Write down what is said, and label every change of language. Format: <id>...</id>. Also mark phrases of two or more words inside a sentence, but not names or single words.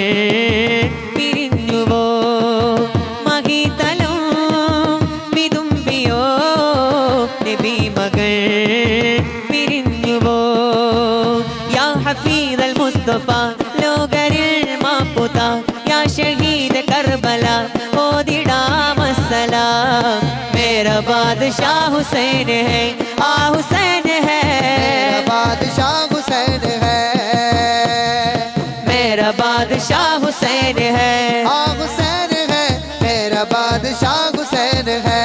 <ml>പിരിഞ്ഞുവോ മഹിതലം വിതുമ്പിയോ നബി മകൾ പിരിഞ്ഞുവോ യാ ഹഫീദൽ മുസ്തഫ ലോകരിൽ മാപ്പുത യാ ഷഹീദ് കർബല ഓദിടാം അസ്സലാം</ml> <hi>मेरा बादशाह हुसैन है आ हुसैन है मेरा बादशाह हुसैन है मेरा बादशाह हुसैन है आ हुसैन है मेरा बादशाह हुसैन है</hi>